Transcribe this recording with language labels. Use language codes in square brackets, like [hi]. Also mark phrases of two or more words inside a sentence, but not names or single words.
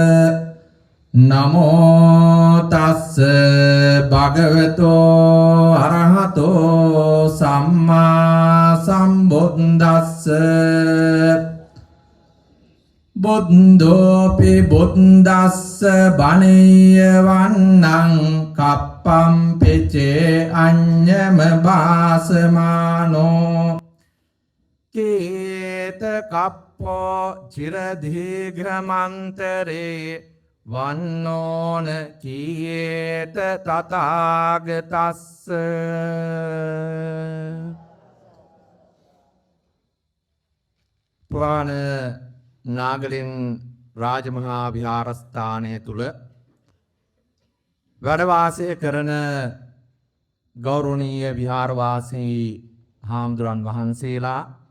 [pi] නමෝ තස්ස භගවතෝ අරහතෝ සම්මා සම්බුද්දස්ස බුද්ධෝපි බුද්දස්ස බණීය වන්නං කප්පම් පෙචේ අඤ්ඤම භාසමානෝ කේත කප්පෝ චිර දීඝ්‍රමන්තරේ වන්නෝන කීයේත තථාගතස්ස [si] පුරාණ නාගලින් රාජමහා විහාරස්ථානය තුල වැඩ වාසය කරන ගෞරවනීය විහාරවාසී හාමුදුරන් වහන්සේලා